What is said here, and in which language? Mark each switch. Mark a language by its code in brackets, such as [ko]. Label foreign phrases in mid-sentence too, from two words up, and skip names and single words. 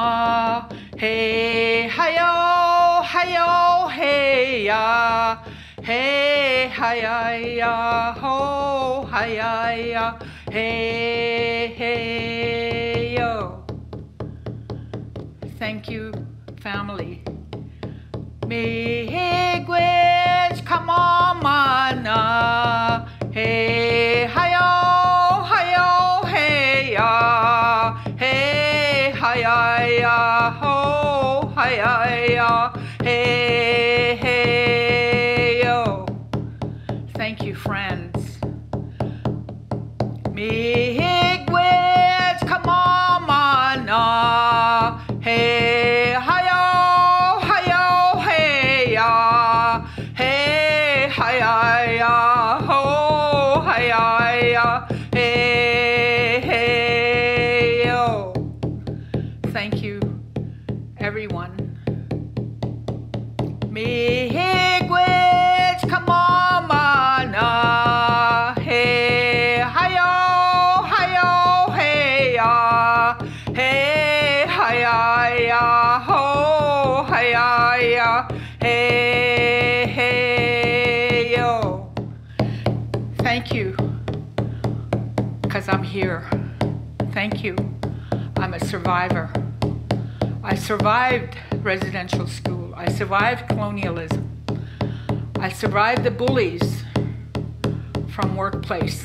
[en] hey hi-yo, hi-yo, hey ya, hey hi-ya, ho hi-ya, hey hey yo. Thank you, family. Me gwits come on, hey hi-yo, hi-yo, hey ya, hey hi-ya, ho hi-ya, hey, hey, yo. Thank you, friends. Miigwes, come on, mana, hey, hi-yo, hi-yo, hey, ya, hey, hi-ya, ho, hi-ya, hey, hey, yo. Thank you, everyone. Miigwes, come on, mana, hey, hi-yo, hi-yo, hey, ya, hey, hi-ya, ho, hi-ya, hey, hey, yo. Thank you, because I'm here. Thank you. I'm a survivor. I survived residential school. I survived colonialism. I survived the bullies from workplace.